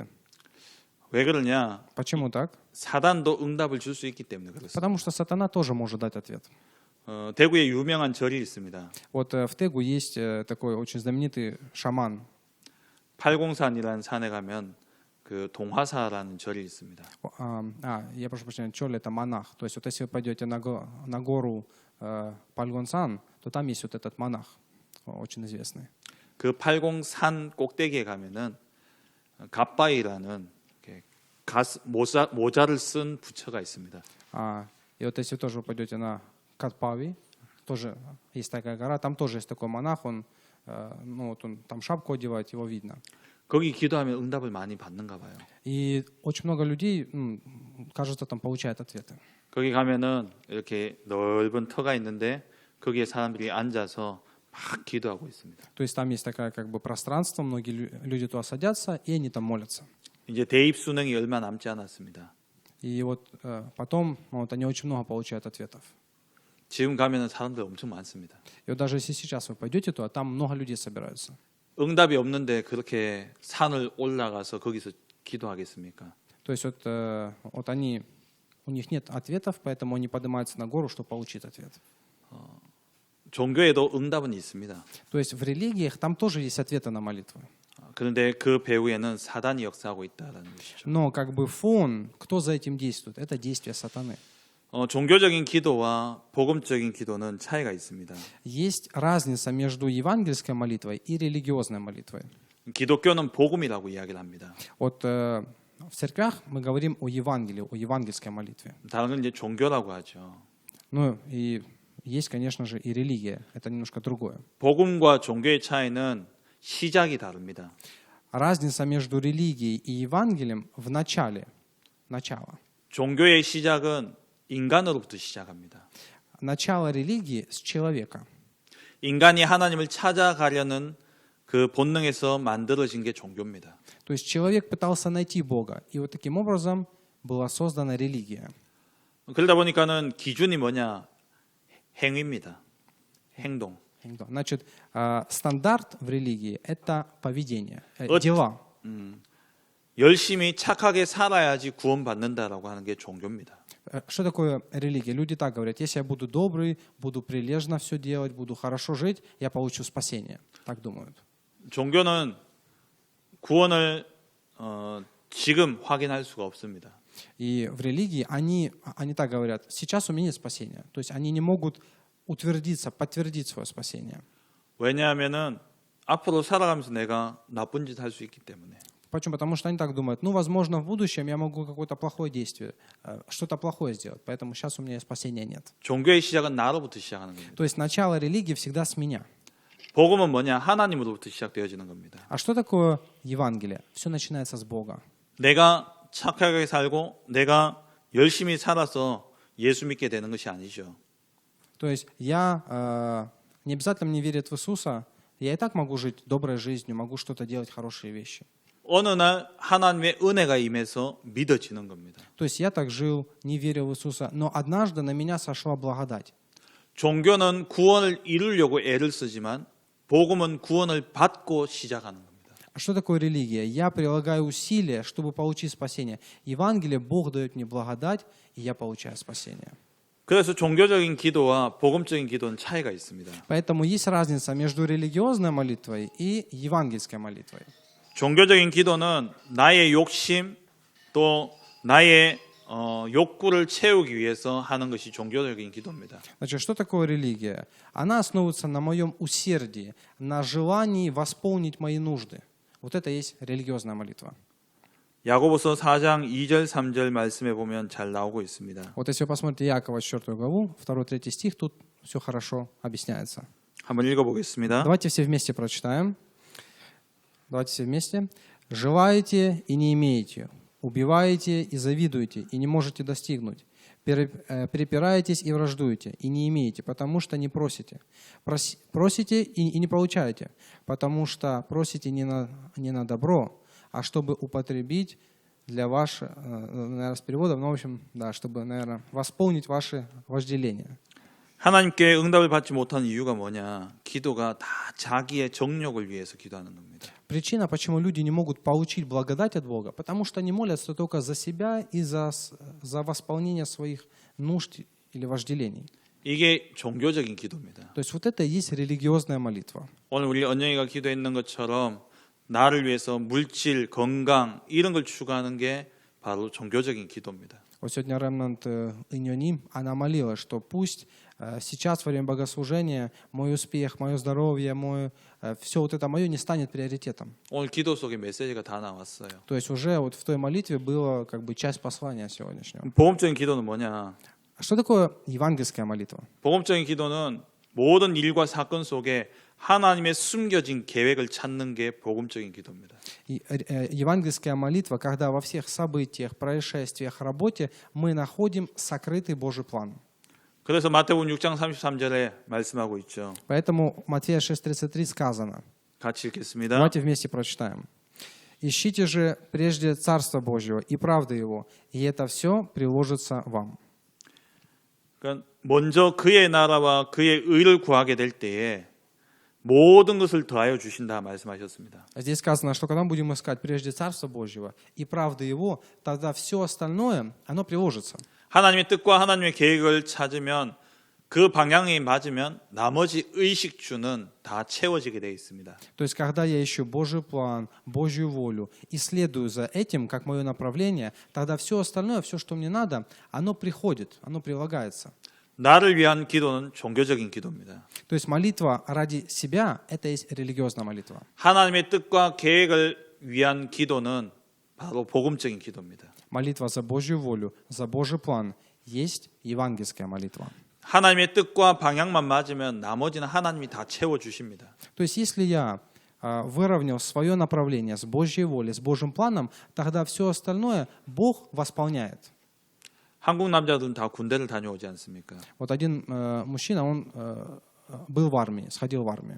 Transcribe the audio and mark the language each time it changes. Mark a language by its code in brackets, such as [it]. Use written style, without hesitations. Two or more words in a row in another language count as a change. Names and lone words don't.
[ko] 왜 그러냐? [ru] Почему так? [ko] 사단도 응답을 줄 수 있기 때문에 그렇습니다. [ru] Потому что сатана тоже может дать ответ. [ko] 대구에 유명한 절이 있습니다. [ru] Вот в Тегу есть такой очень знаменитый шаман. [ko] 팔공산이라는 산에 가면 그 동화사라는 절이 있습니다. [ru] Я прошу прощения, Чоль это монах. То есть вот если вы пойдете на гору Пальгонсан, то там есть вот этот монах, очень известный. [ko] 그 팔공산 꼭대기에 가면은 갓바이라는 모자를 쓴 부처가 있습니다. [ru] И вот если тоже вы пойдете на Катпави, тоже есть такая гора, там тоже есть такой монах, он там шапку одевает, его видно. [ko] 거기 기도하면 응답을 많이 받는가 봐요. [ru] И очень много людей, кажется, там получают ответы. [ko] 거기 가면은 이렇게 넓은 터가 있는데 거기에 사람들이 앉아서 막 기도하고 있습니다. [ru] То есть там есть такое как бы пространство, многие люди туда садятся, и они там молятся. [ko] 이제 대입 수능이 얼마 남지 않았습니다. [ru] И вот потом они очень много получают ответов. [ko] 지금 가면은 사람들 엄청 많습니다. [ru] И вот даже если сейчас вы пойдете туда, там много людей собираются. [ko] 응답이 없는데 그렇게 산을 올라가서 거기서 기도하겠습니까? [ru] То есть вот они, у них нет ответов, поэтому они поднимаются на гору, чтобы получить ответ. [ko] 종교에도 응답은 있습니다. [ru] То есть в религиях там тоже есть ответы на молитвы. [ko] 그런데 그 배후에는 사단이 역사하고 있다라는 것이죠. [ru] Но как бы фон, кто за этим действует, это действие сатаны. [ko] 종교적인 기도와 복음적인 기도는 차이가 있습니다. [ru] Есть разница между евангельской молитвой и религиозной молитвой. [ko] 기독교는 복음이라고 이야기를 합니다. [ru] Вот в церквях мы говорим о Евангелии, о евангельской молитве. [ko] 다른 건 이제 종교라고 하죠. [ru] Ну и есть, конечно же, и религия. Это немножко другое. [ko] 복음과 종교의 차이는 시작이 다릅니다. [ru] Разница между религией и Евангелием в начале. Начало. [ko] 종교의 시작은 인간으로부터 시작합니다. [ru] Начало религии с человека. [ko] 인간이 하나님을 찾아가려는 그 본능에서 만들어진 게 종교입니다. [ru] То есть человек пытался найти Бога. И вот таким образом была создана религия. [ko] 그러다 보니까는 기준이 뭐냐? 행위입니다. 행동. [ru] Значит, стандарт в религии – это поведение, Вот. дела. [ko] 열심히 착하게 살아야지 구원받는다라고 하는 게 종교입니다. [ru] Что такое религия? Люди так говорят: если я буду добрый, буду прилежно все делать, буду хорошо жить, я получу спасение. Так думают. [ko] 종교는 구원을 지금 확인할 수가 없습니다. [ru] И в религии они так говорят: сейчас у меня нет спасения. То есть они не могут утвердиться, подтвердить свое спасение. [ko] 왜냐하면은 앞으로 살아가면서 내가 나쁜 짓 할 수 있기 때문에. [ru] Почему? Потому что они так думают: ну, возможно, в будущем я могу какое-то плохое действие, что-то плохое сделать, поэтому сейчас у меня спасения нет. [ko] 종교의 시작은 나로부터 시작하는 겁니다. [ru] То есть начало религии всегда с меня. [ko] 복음은 뭐냐? 하나님으로부터 시작되어지는 겁니다. [ru] А что такое Евангелие? Все начинается с Бога. [ko] 내가 착하게 살고 내가 열심히 살아서 예수 믿게 되는 것이 아니죠. [ru] То есть я не обязательно мне верить в Иисуса, я и так могу жить доброй жизнью, могу что-то делать, хорошие вещи. [ko] 어느 날 하나님의 은혜가 임해서 믿어지는 겁니다. [ru] То есть я так жил, не верил в Иисуса, но однажды на меня сошла благодать. [ko] 종교는 구원을 이루려고 애를 쓰지만 복음은 구원을 받고 시작하는 겁니다. [ru] А что такое религия? Я прилагаю усилия, чтобы получить спасение. Евангелие, Бог дает мне благодать, и я получаю спасение. [ko] 그래서 종교적인 기도와 복음적인 기도는 차이가 있습니다. [ru] Поэтому есть разница между религиозной молитвой и евангельской молитвой. [ko] 종교적인 기도는 나의 욕심 또 나의 욕구를 채우기 위해서 하는 것이 종교적인 기도입니다. [ru] Значит, что такое религия? Она основывается на моем усердии, на желании восполнить мои нужды. Вот это и есть религиозная молитва. [ko] 야고보서 4장 2절 3절 말씀에 보면 잘 나오고 있습니다. [ru] Вот если вы посмотрите Иакова 4 главу, 2-3 стих, тут все хорошо объясняется. [ko] 한번 읽어보겠습니다. [ru] Давайте все вместе прочитаем. Давайте все вместе. «Желаете и не имеете, убиваете и завидуете, и не можете достигнуть. Перепираетесь и враждуете, и не имеете, потому что не просите. Просите и не получаете, потому что просите не на добро, а чтобы употребить для вашего, наверное, с переводом, ну, в общем, да, чтобы, наверное, восполнить ваши вожделения. [ko] 하나님께 응답을 받지 못한 이유가 뭐냐? 기도가 다 자기의 정욕을 위해서 기도하는 겁니다. [ru] Причина, почему люди не могут получить благодать от Бога, потому что они молятся только за себя и за восполнение своих нужд или вожделений. [ko] 이게 종교적인 기도입니다. [ru] То есть вот это и есть религиозная молитва. [ko] 오늘 우리 언영이가 기도했는 것처럼 나를 위해서 물질, 건강 이런 걸 추구하는 게 바로 종교적인 기도입니다. [ru] Вот сегодня Ремнант Иньони, она молилась, что пусть сейчас во время богослужения мой успех, мое здоровье, все вот это мое не станет приоритетом. [ko] 오늘 기도 속에 메시지가 다 나왔어요. [ru] То есть уже вот в той молитве была как бы часть послания сегодняшнего. [ko] 복음적인 기도는 뭐냐? [ru] А что такое евангельская молитва? [ko] 복음적인 기도는 모든 일과 사건 속에 하나님의 숨겨진 계획을 찾는 게 복음적인 기도입니다. [ru] Евангельская молитва, когда во всех событиях, происшествиях, работе мы находим сокрытый Божий план. [ko] 그래서 마태복음 6장 33절에 말씀하고 있죠. [ru] Поэтому Матфея 6:33 сказано. [ko] 같이 읽겠습니다. [ru] Давайте вместе прочитаем. «Ищите же прежде Царство Божьего и правды Его, и это все приложится вам». [ko] 그러니까 먼저 그의 나라와 그의 의를 구하게 될 때에 모든 것을 더하여 주신다 말씀하셨습니다. [ru] Здесь сказано, что когда мы будем искать прежде Царство Божьего и правды Его, тогда все остальное, оно приложится. [ko] 하나님의 뜻과 하나님의 계획을 찾으면 그 방향이 맞으면 나머지 의식주는 다 채워지게 되어 있습니다. [ru] То есть, когда я ищу Божий план, Божью волю и следую за этим, как мое направление, тогда все остальное, все, что мне надо, оно приходит, оно прилагается. [ko] 나를 위한 기도는 종교적인 기도입니다. [ru] То есть молитва ради себя – это есть религиозная молитва. [ko] 하나님의 뜻과 계획을 위한 기도는 바로 복음적인 기도입니다. [ru] Молитва за Божью волю, за Божий план есть евангельская молитва. [ko] 하나님의 뜻과 방향만 맞으면 나머지는 하나님이 다 채워주십니다. [ru] То есть если я выровнял свое направление с Божьей волей, с Божьим планом, тогда все остальное Бог восполняет. [ko] 한국 남자들은 다 군대를 다녀오지 않습니까? [ru] Вот один мужчина, он был в армии, сходил в армию.